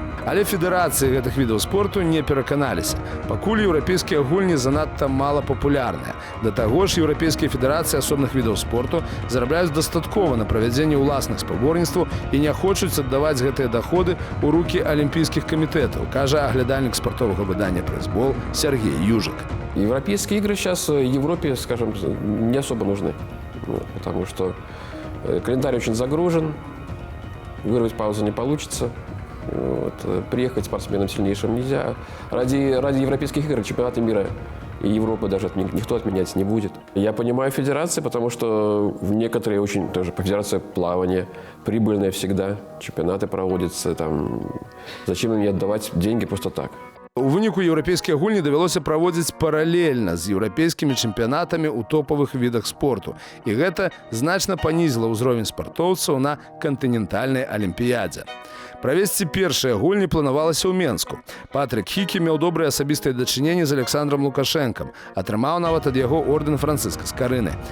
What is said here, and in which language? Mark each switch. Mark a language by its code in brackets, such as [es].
[be] Але федэрацыі гэтых відаў спорту не пераканаліся. Пакуль еўрапейскія гульні занадта мала папулярныя. Да таго ж, еўрапейскія федэрацыі асобных відаў спорту зарабляюць дастаткова на правядзенні ўласных спаборніцтваў і не хочуць аддаваць гэтыя даходы ў рукі алімпійскіх камітэтаў, кажа аглядальнік спартовага выдання «Пресс-бол» Сергей Южик. [ru] Европейские игры сейчас Европе, скажем, не особо нужны, потому что календарь очень загружен, вырвать паузу не получится. Приехать спортсменам сильнейшим нельзя. Ради европейских игр чемпионата мира и Европы даже никто отменять не будет. Я понимаю федерации, потому что некоторые очень тоже по федерации плавания прибыльные всегда. Чемпионаты проводятся, там, зачем им не отдавать деньги просто так? [be] У выніку еўрапейскія гульні давялося праводзіць паралельна з еўрапейскімі чэмпіянатамі ў топавых відах спорту. І гэта значна панізіла ўзровень спартоўцаў на кантынентальнай алімпіядзе. Правесці першыя гульні планавалася ў Менску. Патрык Хікі меў добрыя асабістыя дачыненні з Александром Лукашэнкам, атрымаў нават ад яго ордэн Францыска Скарыны.